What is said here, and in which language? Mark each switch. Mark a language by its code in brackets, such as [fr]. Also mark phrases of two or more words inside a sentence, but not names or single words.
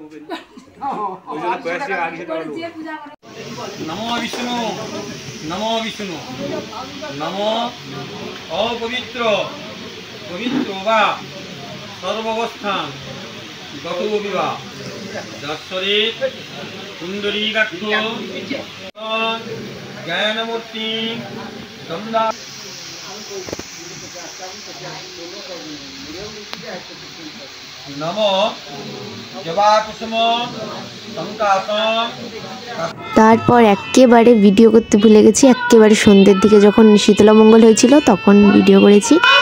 [sa] नमो विष्णु नमो विष्णु नमो अपवित्र पवित्र वा सर्वावस्थान गतो विवा दर्शरेत कुंडलीकाक्ष ज्ञानमूर्ति गंगा नमो जवाकुसुम संकासम। [bn] তারপর একেবারে ভিডিও করতে ভুলে গেছি, একেবারে সন্ধ্যের দিকে যখন শীতলা মঙ্গল হয়েছিল তখন ভিডিও করেছি।